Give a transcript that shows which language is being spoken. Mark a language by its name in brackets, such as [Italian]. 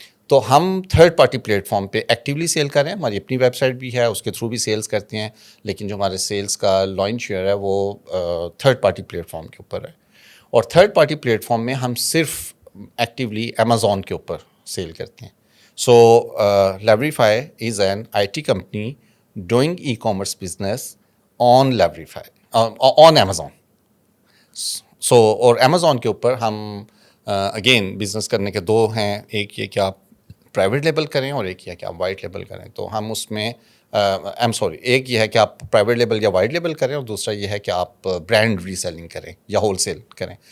[Urdu] تو ہم third party plate form پہ ایکٹیولی سیل کر رہے ہیں, ہماری اپنی ویب سائٹ بھی ہے, اس کے تھرو بھی سیلز کرتے ہیں, لیکن جو ہمارے سیلز کا لائن شیئر ہے وہ تھرڈ پارٹی پلیٹ فارم کے اوپر ہے. اور تھرڈ پارٹی پلیٹ فارم میں ہم صرف ایکٹیولی امیزون کے اوپر سیل کرتے ہیں. [English] So Leverify is an IT company doing e commerce business on Leverify on Amazon. [Urdu] سو اور امیزون کے اوپر ہم اگین بزنس کرنے کے 2 ہیں, ایک یہ کہ آپ پرائیویٹ لیبل کریں اور ایک یہ کہ آپ وائٹ لیبل کریں. تو ہم اس میں ایک یہ ہے کہ آپ پرائیویٹ لیبل یا وائٹ لیبل کریں, اور دوسرا یہ ہے کہ آپ برانڈ ری سیلنگ کریں یا ہول سیل کریں.